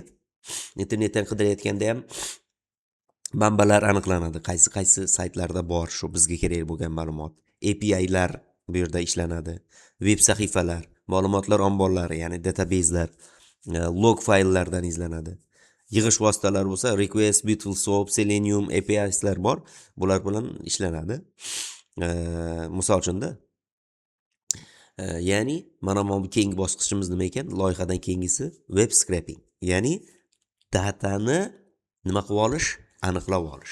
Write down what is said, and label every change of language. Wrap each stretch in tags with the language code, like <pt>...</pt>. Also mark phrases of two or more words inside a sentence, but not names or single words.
<uz>Internetdan qidirayotganda ham manbalar aniqlanadi. Qaysi saytlarda bor shu bizga kerak bo'lgan ma'lumot. API'lar bu yerda ishlanadi. Web sahifalar, ma'lumotlar omborlari, ya'ni database'lar, log fayllardan izlanadi. Yig'ish vositalari bo'lsa, request, beautiful soap, selenium, API'lar bor. Bular bilan ishlanadi. Misol uchunda ya'ni mana bu keyingi bosqichimiz nima ekan? Loyihadan keyingisi</uz> <en>web scraping.</en> <uz>Ya'ni datani nima qilib olish? Aniqlab olish.</uz>